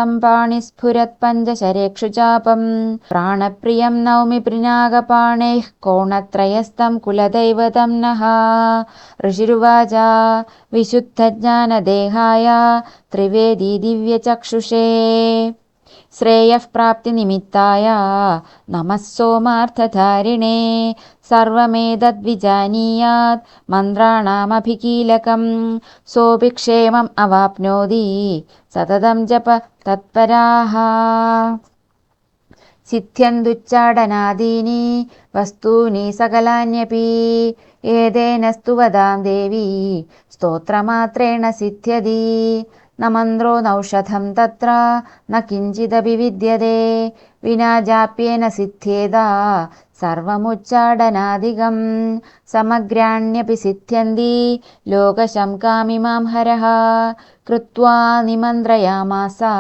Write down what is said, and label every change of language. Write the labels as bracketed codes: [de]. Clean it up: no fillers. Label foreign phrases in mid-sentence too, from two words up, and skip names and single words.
[sa] सम्पाणिस्फुरत्पञ्चशरेक्षुचापं प्राणप्रियं नौमि पिनाकपाणेः कोणत्रयस्थं कुलदैवतं नः ऋषिरुवाच विशुद्धज्ञानदेहाय त्रिवेदी दिव्यचक्षुषे श्रेयः प्राप्तिनिमित्ताय नमः सोमार्थधारिणे सर्वमेतद्विजानीयात् मन्त्राणामभिकीलकं सोऽपि क्षेमम् अवाप्नोति सततं जप तत्पराः സിദ്ധ്യന്തുച്ചാടനാദീനി വസ്തൂനി സകലാന്യപി ഏതേന സ്തുവതാം ദേവി സ്തോത്രമാത്രേണ സിദ്ധ്യതി ന മന്ത്രോ നൗഷധം തത്ര ന കിഞ്ചിദപി വിദ്യതേ വിനാ ജാപ്യേന സിദ്ധ്യേതാ സർവമുച്ചാടനാദികം സമഗ്രാണ്യപി സിദ്ധ്യന്തി ലോകശംകാമിമാം ഹരഃ കൃത്വാ നിമന്ത്രയാമാസ